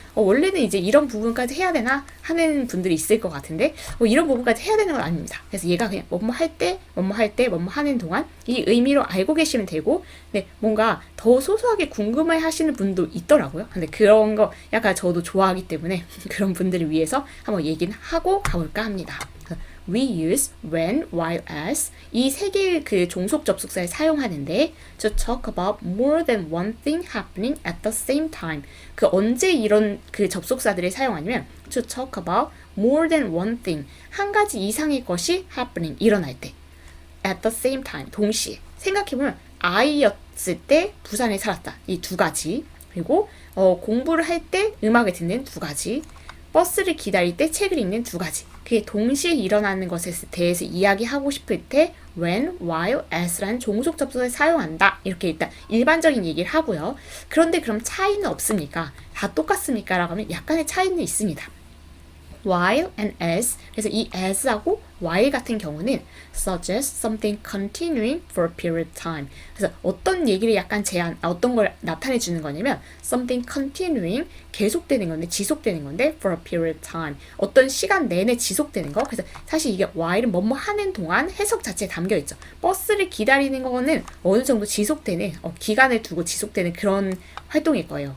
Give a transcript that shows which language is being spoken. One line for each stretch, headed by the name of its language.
Korean: 원래는 이제 이런 부분까지 해야 되나 하는 분들이 있을 것 같은데 이런 부분까지 해야 되는 건 아닙니다. 그래서 얘가 그냥 뭐뭐 할 때, 뭐뭐 할 때, 뭐뭐 하는 동안 이 의미로 알고 계시면 되고, 근데 뭔가 더 소소하게 궁금해 하시는 분도 있더라고요. 근데 그런 거 약간 저도 좋아하기 때문에 그런 분들을 위해서 한번 얘기는 하고 가볼까 합니다.
English: We use when, while, as
Korean: 이 세 개의 그 종속 접속사를 사용하는데
English: to talk about more than one thing happening at the same time.
Korean: 그 언제 이런 그 접속사들을 사용하냐면
English: to talk about more than one thing,
Korean: 한 가지 이상의 것이 happening, 일어날 때,
English: at the same time,
Korean: 동시에. 생각해보면 아이였을 때 부산에 살았다, 이 두 가지, 그리고 공부를 할 때 음악을 듣는 두 가지, 버스를 기다릴 때 책을 읽는 두 가지. 그게 동시에 일어나는 것에 대해서 이야기하고 싶을 때 when, while, as라는 종속 접속을 사용한다. 이렇게 일단 일반적인 얘기를 하고요. 그런데 그럼 차이는 없습니까? 다 똑같습니까? 라고 하면 약간의 차이는 있습니다.
English: while and as,
Korean: 그래서 이 as하고 while 같은 경우는
English: suggest something continuing for a period of time.
Korean: 그래서 어떤 얘기를 약간 어떤 걸 나타내 주는 거냐면
English: something continuing,
Korean: 계속되는 건데, 지속되는 건데
English: for a period of time,
Korean: 어떤 시간 내내 지속되는 거. 그래서 사실 이게 while은 뭐뭐 하는 동안 해석 자체에 담겨 있죠. 버스를 기다리는 거는 어느 정도 지속되는, 기간을 두고 지속되는 그런 활동일 거예요.